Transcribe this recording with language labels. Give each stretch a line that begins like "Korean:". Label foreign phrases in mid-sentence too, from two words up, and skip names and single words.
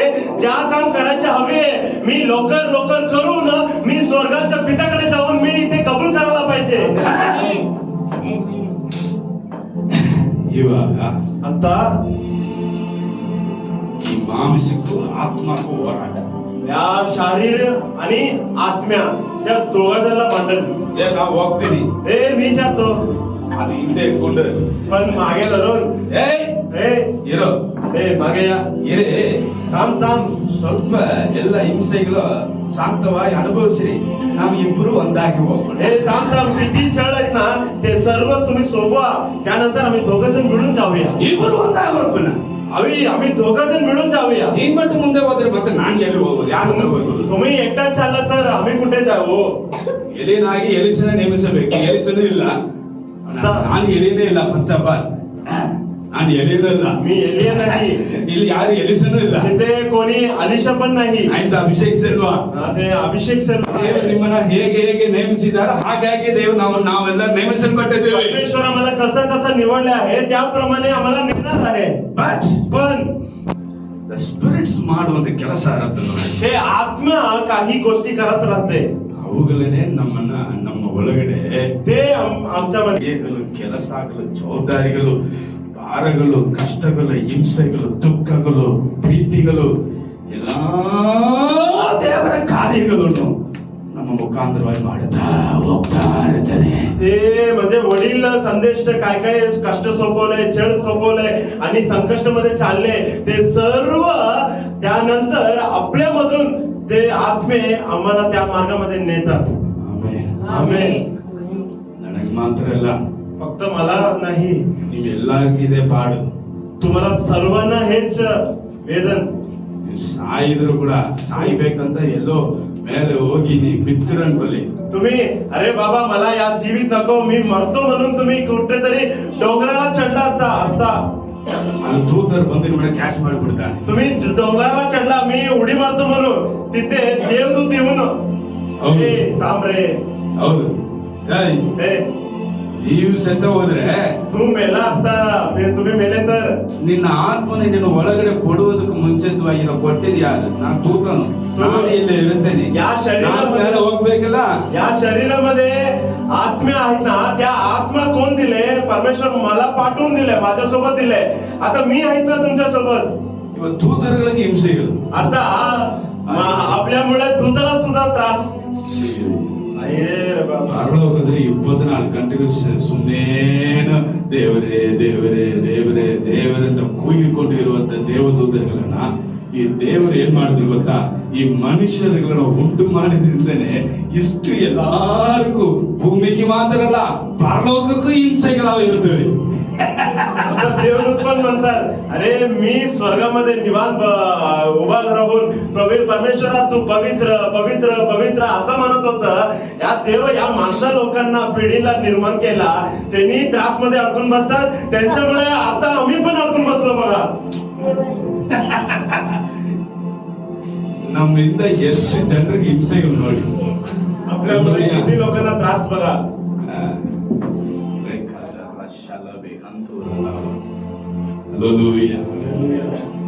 Marathi: ज्या काम करायचे हवे मी लवकर लवकर करून मी स्वर्गाच्या पित्याकडे जाऊन मी इथे कबूल करायला पाहिजे.
Kannada: ಇವಾಗ
Marathi: आता
Kannada: ಈ ಮಾಂಸಕ್ಕೂ ಆತ್ಮಕ್ಕೂ ಹೋರಾಟ.
Marathi: या शारीर आणि आत्म्या त्या दोघांना भांडण.
Kannada: ನಾವು ಹೋಗ್ತೀನಿ,
Marathi: हे मी जातो,
Kannada: ಅದು ಹಿಂದೆ ಇಟ್ಕೊಂಡು
Marathi: पण मागे धरून हे
Kannada: ಇರೋ
Marathi: हे मागे या,
Kannada: ಇರೇ.
Marathi: थांब थांब.
Kannada: ಸ್ವಲ್ಪ ಎಲ್ಲ ಹಿಂಸೆಗಳು ಶಾಂತವಾಗಿ ಅನುಭವಿಸಿರಿ. ನಾವು ಇಬ್ಬರು ಒಂದಾಗಿ ಹೋಗೋಣ.
Marathi: हे थांब थांब, किती छळ आहेत ना ते सर्व तुम्ही सोपवा, त्यानंतर आम्ही दोघं जण मिळून जाऊया.
Kannada: ಇಬ್ಬರು ಒಂದಾಗಿ ಹೋಗೋಣ.
Marathi: आम्ही दोघं जण मिळून जाऊया.
Kannada: ನೀನ್ ಬಿಟ್ಟು ಮುಂದೆ ಹೋದ್ರೆ ಮತ್ತೆ ನಾನು ಎಲ್ಲಿ ಹೋಗೋದು? ಯಾರು ಹೋಗೋದು?
Marathi: तुम्ही एकटाच चालला तर आम्ही कुठे जाऊ?
Kannada: ಎಲಿನಾಗಿ ಎಲಿಸನ ನೇಮಿಸಬೇಕು. ಎಲಿಸನೂ ಇಲ್ಲ, ನಾನು ಎಲಿನೇ ಇಲ್ಲ.
English: first of all
Kannada: ನಾನು ಎಲಿನೂ ಇಲ್ಲ.
Marathi: मी एलिया नाही,
Kannada: ಇಲ್ಲಿ ಯಾರು ಎಲಿಸನೂ ಇಲ್ಲ.
Marathi: तिथे कोणी अलिशा पण नाही.
Kannada: ಆಯ್ತು, ಅಭಿಷೇಕ್ ಸೆಲ್ವಾ.
Marathi: ते अभिषेक सर.
Kannada: ದೇವರು ನಿಮ್ಮನ್ನ ಹೇಗೆ ಹೇಗೆ ನೇಮಿಸಿದಾರ ಹಾಗಾಗಿ ದೇವರು ನಾವೆಲ್ಲ ನೇಮಿಸಲ್ಪಟ್ಟಿದ್ದೇವೆ.
Marathi: परमेश्वर आम्हाला कसं कसं निवडले आहे त्याप्रमाणे आम्हाला निघणार आहे.
Kannada: ಬಟ್
Marathi: पण
English: the spirits
Kannada: ಮಾಡುವಂತ ಕೆಲಸ ಇರುತ್ತೆ ನೋಡಿ.
Marathi: हे आत्मा काही गोष्टी करत राहते.
Kannada: ಅವುಗಳನ್ನೇ ನಮ್ಮನ್ನ ನಮ್ಮ ಒಳಗಡೆ
Marathi: ते आमच्या मध्ये
Kannada: ಕೆಲಸ ಆಗಲು ಜವಾಬ್ದಾರಿಗಳು ಭಾರಗಳು, ಕಷ್ಟಗಳು, ಹಿಂಸೆಗಳು, ದುಃಖಗಳು, ಪ್ರೀತಿಗಳು, ಎಲ್ಲ ದೇವರ ಕಾರ್ಯಗಳನ್ನು ನಮ್ಮ ಮುಖಾಂತರವಾಗಿ ಮಾಡುತ್ತಾ ಹೋಗ್ತಾ ಇರ್ತದೆ.
Marathi: ते म्हणजे वडील संदेश काय काय कष्ट सोपवले, छळ सोपवले आणि संकष्टमध्ये चालले, ते सर्व त्यानंतर आपल्यामधून ते आत्मे आम्हाला त्या मार्गामध्ये नेतात.
Kannada: ಆಮೆನ್.
Marathi: आमेन.
Kannada: ನನಗೆ ಮಾತ್ರ ಅಲ್ಲ,
Marathi: फक्त मला नाही,
Kannada: ನೀವೆಲ್ಲರಿಗೂ ಇದೆ ಪಾಡು.
Marathi: तुम्हाला सर्वांना हेच वेदन.
Kannada: ನೀವು ಸಾಯಿದ್ರು ಕೂಡ ಸಾಯ್ಬೇಕಂತ ಎಲ್ಲೋ ಮೇಲೆ ಹೋಗಿ ನೀವು ಬಿತ್ತಿರ ಅನ್ಕೊಳ್ಳಿ.
Marathi: तुम्ही अरे बाबा मला या जीवित नको, मी मरतो म्हणून तुम्ही कुठेतरी डोंगराला चढला असता,
Kannada: ಅಲ್ಲಿ ದೂತರು ಬಂದು ನಿಮ್ಮನ್ನ ಕ್ಯಾಚ್ ಮಾಡಿಬಿಡ್ತಾನೆ.
Marathi: तुम्ही डोंगराला चढला, मी उडी मारतो म्हणून तिथे देवदूत येऊन
Kannada: ಹೌದು.
Marathi: ए थांब रे,
Kannada: ಹೌದು. ಏಯ್,
Marathi: ए
Kannada: ನೀವು ಸತ್ತ ಹೋದ್ರೆ
Marathi: तू मेला असता, तुम्ही मेले तर
Kannada: ನಿನ್ನ ಆತ್ಮನ ನಿನ್ನ ಒಳಗಡೆ ಕೊಡುವುದಕ್ಕೆ ಮುಂಚಿತವಾಗಿ ನಾವು ಕೊಟ್ಟಿದ್ಯಾ? ನಾನು ದೂತನು, ನಾನು ಇಲ್ಲೇ ಇರುತ್ತೇನೆ.
Marathi: या
Kannada: ನಾನು
Marathi: शरीरामध्ये
Kannada: ಮೇಲೆ ಹೋಗ್ಬೇಕಲ್ಲ.
Marathi: या शरीरामध्ये आत्म्या आहेत ना, त्या आत्मा कोण दिले? परमेश्वर मला पाठवून दिले, माझ्यासोबत दिले. आता मी आहेत ना तुमच्या सोबत.
Kannada: ಇವತ್ತು ದೂತರುಗಳಿಗೆ ಹಿಂಸೆಗಳು.
Marathi: आता आपल्यामुळे दूताला सुद्धा त्रास. अये रे बाबा.
Kannada: ಪರಲೋಕದಲ್ಲಿ 24 ಗಂಟೆಗೂ ಸುಮ್ಮನೇನು ದೇವರೇ ದೇವರೇ ದೇವರೇ ದೇವರೆಂತ ಕೂಗಿಕೊಂಡಿರುವಂತ ದೇವದೂತರುಗಳನ್ನ ಈ ದೇವರು ಏನ್ ಮಾಡಿದ್ರು ಗೊತ್ತಾ? ಈ ಮನುಷ್ಯರುಗಳನ್ನ ಉಂಟು ಮಾಡಿದ್ರಿಂದನೇ ಇಷ್ಟು ಎಲ್ಲಾರ್ಗೂ, ಭೂಮಿಗೆ ಮಾತ್ರ ಅಲ್ಲ ಪರಲೋಕಕ್ಕೂ ಹಿಂಸೆಗಳಾವ ಇರ್ತವೆ.
Marathi: आता देवदूत पण म्हणतात, अरे मी स्वर्गामध्ये निवांत उभा राहून परमेश्वरा तू पवित्र पवित्र पवित्र असं म्हणत होत. या देव या माणसा लोकांना पिढीला निर्माण केला, त्यांनी त्रास मध्ये अडकून बसतात, त्यांच्यामुळे आता आम्ही पण अडकून बसलो बघा.
Kannada: ನಮ್ಮಿಂದ ಎಷ್ಟು ಜನರಿಗೆ ಹಿಂಸೆಗಳು ನೋಡಿ.
Marathi: आपल्यामुळे किती लोकांना त्रास बघा. Hallelujah.